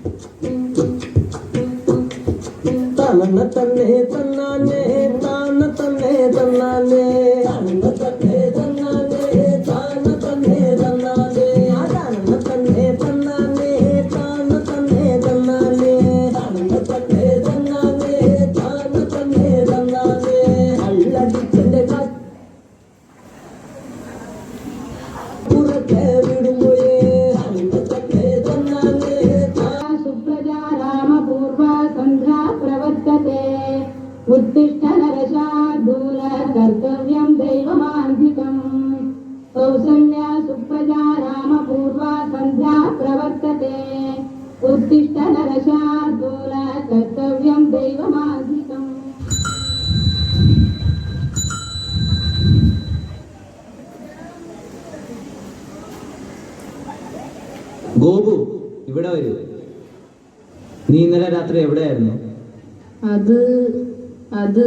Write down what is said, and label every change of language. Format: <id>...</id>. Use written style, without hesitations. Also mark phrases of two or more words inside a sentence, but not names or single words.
<ml>തന്ന തന്നെ തന്നാനേ, താന തന്നെ തന്നാനേ, തന്ന തന്നെ തന്നാനേ, താന തന്നെ തന്നാനേ, താന തന്നെ തന്നാനേ, താന തന്നെ തന്നാനേ, താന തന്നെ തന്നാനേ, താന തന്നെ തന്നാനേ. അല്ലടിച്ചെന്റെ പുറത്തെ വിടുമ്പോഴേ താന തന്നെ തന്നാനേ.</ml> <sa>सुप्रजा रामपूर्व सन्ध्या प्रवर्तते उत्तिष्ठ नरशार्दूल कर्तव्यं दैवमान्धिकम् कौसल्या सुप्रजा रामपूर्व सन्ध्या प्रवर्तते उत्तिष्ठ नरशार्दूल कर्तव्यं दैवमान्धिकम्.</sa> <ml>ഗോപു, ഇവിടെ വരൂ. നീ ഇന്നലെ രാത്രി എവിടെയായിരുന്നു? അത്</ml>